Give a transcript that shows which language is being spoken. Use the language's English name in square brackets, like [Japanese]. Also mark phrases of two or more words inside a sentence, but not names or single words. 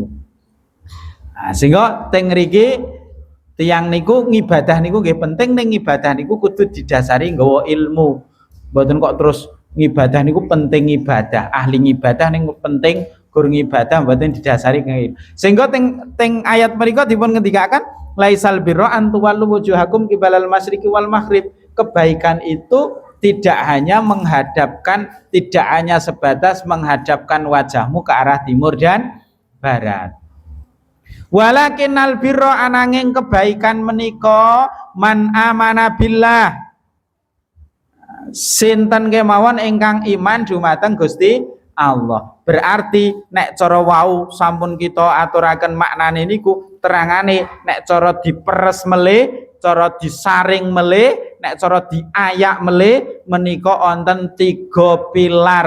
[Javanese] Nah, sehingga teng mriki tiyang niku ngibadah niku nggih penting, ning ibadah niku kudu didasari nggawa ilmu. Mboten kok terus ngibadah niku penting ibadah, ahli ngibadah ning penting gur ngibadah mboten didasari ngene. Sehingga teng ayat menika dipun ngendikaken [Arabic] ليس البر أن تولوا وجوهكم قبل المشرق والمغرب. [Indonesian] Kebaikan itu tidak hanya sebatas menghadapkan wajahmu ke arah timur dan barat. [Arabic] ولكن البر [Javanese] ananging kebaikan menika [Arabic] من آمن بالله. [Javanese] sinten kemawon ingkang iman dumateng Gusti Allah. Berarti nek cara wau sampun kita aturaken maknane niku terangane nek cara diperes melih, cara disaring melih, nek cara diayak melih menika wonten 3 pilar.